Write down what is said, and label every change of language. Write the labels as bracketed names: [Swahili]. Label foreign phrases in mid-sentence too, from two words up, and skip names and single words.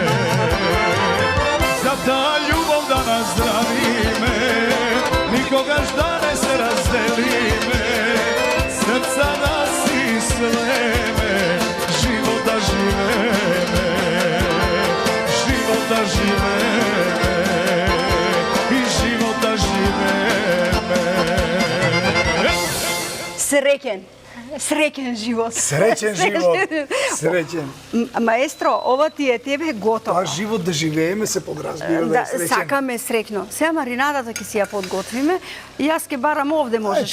[Macedonian] За та љубав да наздрави ме, никогаш да не се раздели ме, срца да си слеме, живота живе ме, живота живе ме, и живота живе ме. Среќен живот. Среќен живот. Среќен. Маестро, ова ти е тебе готово. Тоа живот да живееме се подразбира да е среќен. Сакаме среќно. Сега маринадата ќе си ја подготвиме. И јас ќе барам овде можеш